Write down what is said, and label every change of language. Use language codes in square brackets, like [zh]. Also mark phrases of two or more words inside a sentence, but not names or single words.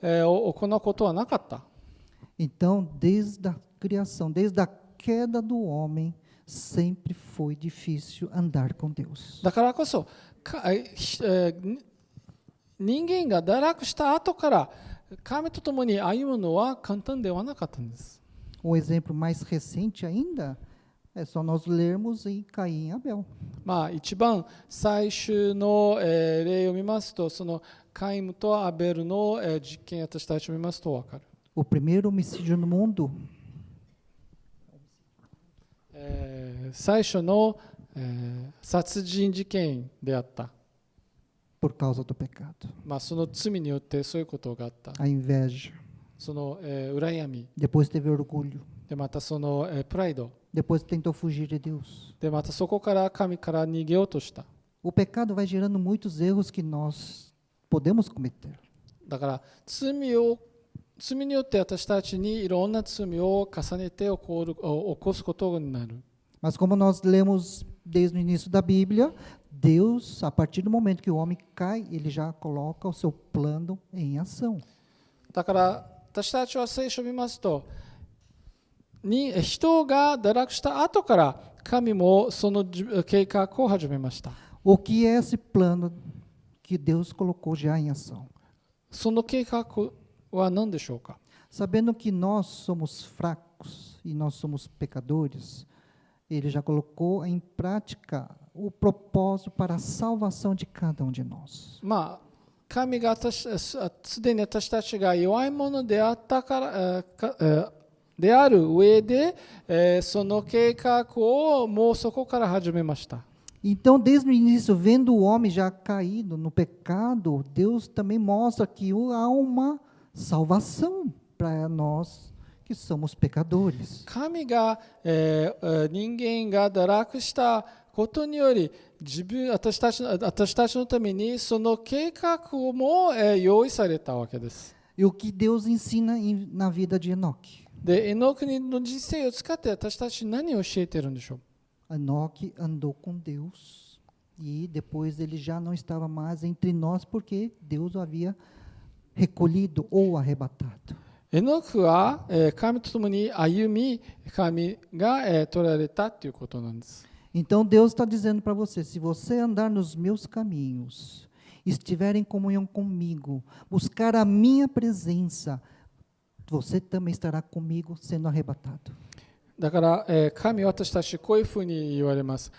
[pt] Então, desde criação, desde a queda do homem, sempre foi difícil andar com Deus. [ja] だからこそ人間が堕落した後から神と共に歩むのは簡単ではなかったんです。 [pt] Exemplo mais recente ainda é só nós lermos em Caim e Abel. [ja] 一番最終の例を見ますと、そのカイムとアベルの実験、私たちを見ますと分かる。 [pt] O primeiro homicídio no mundo [ja] 最初の殺人事件であった。 [pt] por causa do pecado. [ja] その罪によってそういうことがあった。 [pt] A inveja. [ja] その羨み。 [pt] Depois teve orgulho. [ja] でまたそのプライド。 [pt] Depois tentou fugir de Deus. [ja] でまたそこから神から逃げようとした。 [pt] O pecado vai gerando muitos erros que nós podemos cometer. [ja] だから罪によって私たちにいろんな罪を重ねて起こすことになる。 [pt] Mas como nós lemos desde o início da Bíblia, Deus, a partir do momento que o homem cai, ele já coloca o seu plano em ação. [ja] だから私たちは聖書を見ますと、人が堕落した後から神もその計画を始めました。 [pt] O que é esse plano que Deus colocou já em ação? [ja] その計画は何でしょうか？ [pt] Sabendo que nós somos fracos e nós somos pecadores, Ele já colocou em prática o propósito para a salvação de cada um de nós. [ja] 神がすでに私たちが弱いものであったからである上で、その計画をもうそこから始めました。 [pt] Então, desde o início, vendo o homem já caído no pecado, Deus também mostra que há uma salvação para nós que somos pecadores. [ja] 神が、人間が堕落したことにより私たちのためにその計画も、用意されたわけです。 [pt] E o que Deus ensina na vida de Enoque? [ja] で、エノークの人生を使って私たち何を教えているんでしょう？ [pt] Enoque andou com Deus e depois ele já não estava mais entre nós porque Deus o havia recolhido ou arrebatado. [ja] エノークは神と共に歩み、神が取られたということなんです。 [pt] Então Deus está dizendo para você: se você andar nos meus caminhos, estiver em comunhão comigo, buscar a minha presença, você também estará comigo sendo arrebatado. [ja] だから、神は私たちこういうふうに言われます。